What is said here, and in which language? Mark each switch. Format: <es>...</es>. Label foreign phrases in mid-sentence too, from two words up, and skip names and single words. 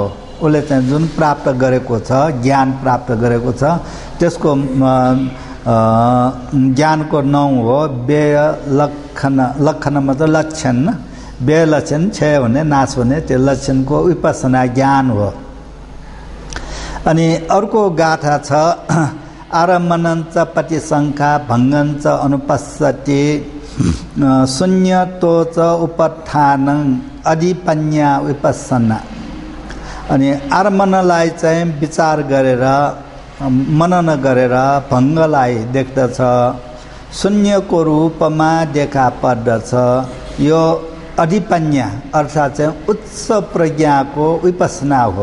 <ne>उसले चाहिँ जुन प्राप्त गरेको छ, ज्ञान प्राप्त गरेको छ, त्यसको ज्ञानको नाउँ हो लक्षण मतलब लक्षण। विलक्षण क्षय हुने, नाश हुने, त्यो लक्षणको विपस्सना ज्ञान हो। अनि अर्को गाथा छ,</ne> <pi>आरम्भनञ्च पतिशङ्का भङ्गञ्च अनुपश्यति शून्यतो च उपत्थानं अधिपन्या विपस्सना।</pi> <ne>अनि आरम्भनलाई चाहिँ विचार गरेर मनन गरेर भङ्गलाई देख्दछ, शून्यको रूपमा देखा पर्दछ। यो अधिपन्या अर्थात् चाहिँ उच्च प्रज्ञाको विपस्सना हो।</ne>